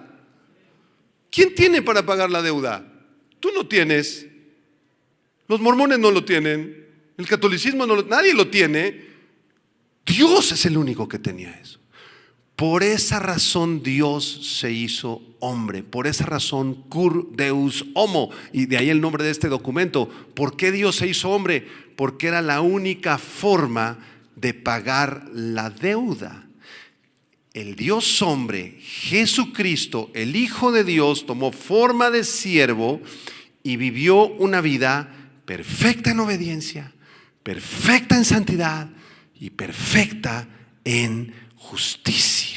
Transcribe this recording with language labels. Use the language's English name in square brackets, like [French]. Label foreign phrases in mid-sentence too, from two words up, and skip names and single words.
[Spanish] ¿Quién tiene para pagar la deuda? Tú no tienes. Los mormones no lo tienen. El catolicismo nadie lo tiene. Dios es el único que tenía eso. Por esa razón Dios se hizo hombre. Por esa razón [Latin] cur deus homo. [Spanish] Y de ahí el nombre de este documento. ¿Por qué Dios se hizo hombre? Porque era la única forma de pagar la deuda. El Dios hombre, Jesucristo, el Hijo de Dios, tomó forma de siervo y vivió una vida perfecta en obediencia, perfecta en santidad y perfecta en justicia.